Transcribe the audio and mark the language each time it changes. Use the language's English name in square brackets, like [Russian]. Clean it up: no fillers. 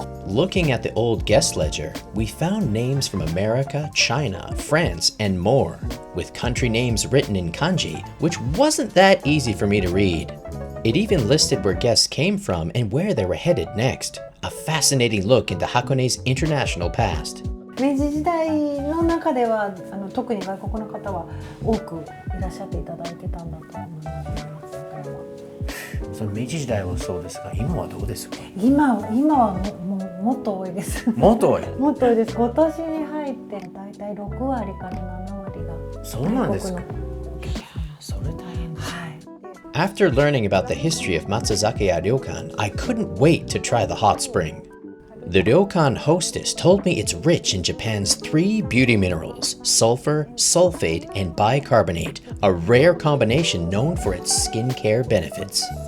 [English] Looking at the old guest ledger, we found names from America, China, France, and more, with country names written in kanji, which wasn't that easy for me to read. It even listed where guests came from and where they were headed next. A fascinating look into Hakone's international past. [Japanese] 明治時代の中では特に外国の方は多くいらっしゃっていただいてたんだと思います。その明治時代はそうですが、今はどうですか？今はもっと多いです。もっと多い。もっと多いです。今年に入ってだいたい6割から7割が。そうなんですか。それ大変です。 [English] After learning about the history of Matsuzakaya Ryokan, I couldn't wait to try the hot spring. The ryokan hostess told me it's rich in Japan's 3 beauty minerals, sulfur, sulfate, and bicarbonate, a rare combination known for its skincare benefits.